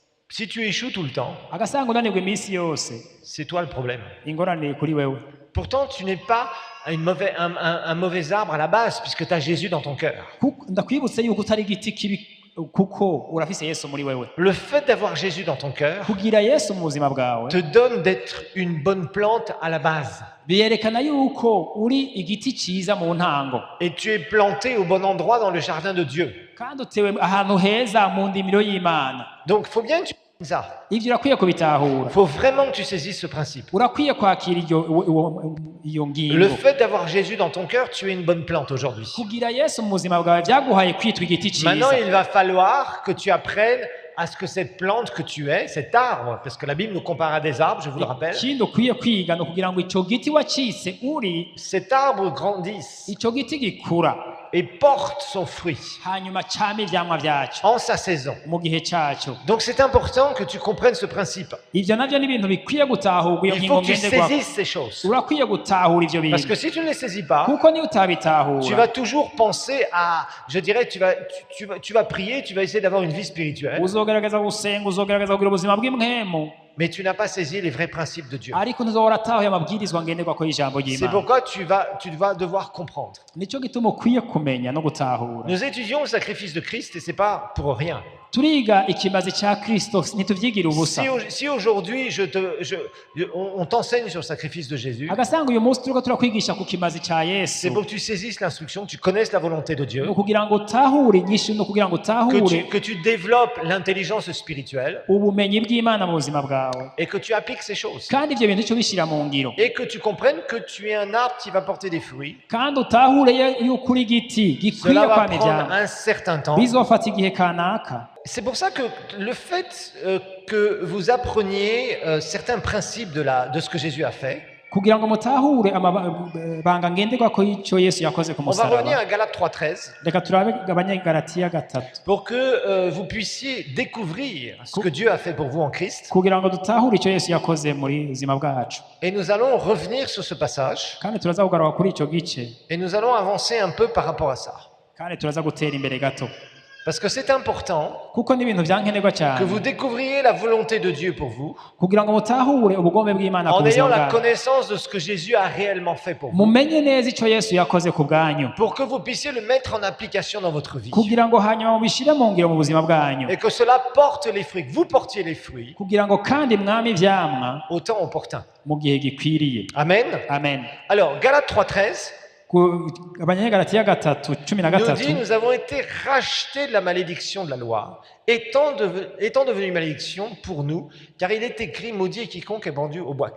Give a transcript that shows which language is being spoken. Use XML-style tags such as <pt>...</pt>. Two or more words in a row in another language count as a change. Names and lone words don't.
<fr>Si tu échoues tout le temps,</fr> <rn>agasanga unanirwa iminsi yose,</rn> <fr>c'est toi le problème.</fr> <rn>ingorane kuri wewe.</rn> <fr>Pourtant, tu n'es pas un mauvais arbre à la base, puisque tu as Jésus dans ton cœur.</fr> <rn>Ndakwibutse yuko utari igiti kibi kuko urafise Yesu muri wewe.</rn> <fr>Le fait d'avoir Jésus dans ton cœur</fr> <rn>Kugira Yesu mu buzima bwawe</rn> <fr>te donne d'être une bonne plante à la base.</fr> <rn>biyerekana yuko uri igiti ciza mu ntango,</rn> <fr>Et tu es planté au bon endroit dans le jardin de Dieu.</fr> <rn>kandi utewe ahantu heza mu ndimiro y'Imana.</rn> <fr>Donc, il faut bien que tu comprennes ça.</fr> <rn>Ivyo urakwiye kubitahura,</rn> <fr>Il faut vraiment que tu saisisses ce principe.</fr> <rn>urakwiye kwakira iyo</rn> <fr>Le</fr> <rn>ngingo.</rn> <fr>fait d'avoir Jésus dans ton cœur, tu es une bonne plante aujourd'hui.</fr> <rn>Kugira Yesu mu buzima bwawe vyaguhaye kwitwa igiti</rn> <fr>Maintenant,</fr> <rn>ciza.</rn> <fr>il va falloir que tu apprennes à ce que cette plante que tu es, cet arbre, parce que la Bible nous compare à des arbres, je vous le rappelle,</fr> <rn>Ikindi ukwiye kwiga ni ukugira ngo ico giti wacitse uri,</rn> <fr>cet arbre grandisse</fr> <rn>ico giti gikura,</rn> <fr>et porte son fruit</fr> <rn>hanyuma came ivyamwa vyaco</rn> <fr>en sa saison.</fr> <rn>mu gihe caco.</rn> <fr>Donc c'est important que tu comprennes ce principe.</fr> <rn>Ivyo navyo ni ibintu bikwiye gutahurwa, iyo</rn> <fr>Il</fr> <rn>ngingo</rn> <fr>faut que tu</fr> <rn>ngenderwako.</rn> <fr>saisisses ces choses.</fr> <rn>Urakwiye gutahura ivyo</rn> <fr>Parce</fr> <rn>bintu,</rn> <fr>que si tu ne les saisis pas,</fr> <rn>kuko niyo</rn> <fr>tu</fr> <rn>utabitahura</rn> <fr>vas toujours penser à, je dirais, tu vas prier, tu vas essayer d'avoir une vie spirituelle,</fr> <rn>uzogerageza gusenga, uzogerageza kugira ubuzima bw'impwemu,</rn> <fr>mais tu n'as pas saisi les vrais principes de Dieu.</fr> <rn>ariko ntuzohora atahuye amabwirizwa ngenderwako y'ijambo</rn> <fr>C'est</fr> <rn>ry'Imana.</rn> <fr>pourquoi tu vas devoir comprendre.</fr> <rn>Nico gituma ukwiye kumenya no gutahura.</rn> <fr>Nous étudions le sacrifice de Christ et c'est pas pour rien.</fr> <rn>Turiga ikimazi ca Kristo, ntituvyigira ubusa.</rn> <fr>Si aujourd'hui on t'enseigne sur le sacrifice de Jésus,</fr> <rn>Agasanga uyu munsi turiko turakwigisha ku kimazi ca</rn> <fr>c'est</fr> <rn>Yesu,</rn> <fr>pour que tu saisisses l'instruction, que tu connaisses la volonté de Dieu,</fr> <rn>ni ukugira ngo utahure inyishu, ni ukugira ngo utahure</rn> <fr>que tu développes l'intelligence spirituelle</fr> <rn>ubumenyi bw'Imana mu buzima bwawe,</rn> <fr>et que tu appliques ces choses.</fr> <rn>kandi ivyo bintu ico bishira mu ngiro,</rn> <fr>Et que tu comprennes que tu es un arbre qui va porter des fruits.</fr> <rn>kandi utahure yuko uri igiti gikwiye</rn> <fr>Cela va</fr> <rn>kwama</rn> <fr>prendre</fr> <rn>ivyamwa,</rn> <fr>un certain temps.</fr> <rn>bizofata igihe kanaka.</rn> <fr>C'est pour ça que le fait que vous appreniez certains principes de ce que Jésus a fait,</fr> <rn>kugira ngo mutahure amabanga ngenderwako y'ico Yesu yakoze ku</rn> <fr>on va revenir</fr> <rn>musaraba.</rn> <fr>à Galates 3.13</fr> <rn>Reka turabe Abanyagalatiya 3,</rn> <fr>pour que vous puissiez découvrir ce que Dieu a fait pour vous en Christ.</fr> <rn>kugira ngo dutahure ico Yesu yakoze muri buzima bwacu,</rn> <fr>Et nous allons revenir sur ce passage</fr> <rn>kandi turaza kugaruka kuri ico gice,</rn> <fr>et nous allons avancer un peu par rapport à ça.</fr> <rn>kandi turaza gutera imbere gato,</rn> <fr>Parce que c'est important</fr> <rn>kuko n'ibintu vyankenerwa</rn> <fr>que</fr> <rn>cyane,</rn> <fr>vous découvriez la volonté de Dieu pour vous</fr> <rn>kugira ngo mutahure ubugombe bw'Imana ku</rn> <fr>en</fr> <rn>buzima</rn> <fr>ayant la</fr> <rn>bwawe,</rn> <fr>connaissance de ce que Jésus a réellement fait pour vous,</fr> <rn>mumenye neza ico Yesu yakoze ku bwanyu,</rn> <fr>pour que vous puissiez le mettre en application dans votre vie</fr> <rn>kugira ngo hanyuma mubishire mu ngiro mu buzima bwanyu,</rn> <fr>et que cela porte les fruits, que vous portiez les fruits</fr> <rn>kugira ngo kandi mwami ivyamwa</rn> <fr>au temps opportun.</fr> <rn>mu gihe gikwiriye.</rn> <fr>Amen.</fr> <rn>Amen.</rn> <fr>Alors, Galates 3.13</fr> <rn>Abanyagalatiya 3, 13</rn> <fr>nous dit, nous avons été rachetés de la malédiction de la loi, étant devenu malédiction pour nous, car il est écrit, maudit est quiconque est pendu au bois.</fr>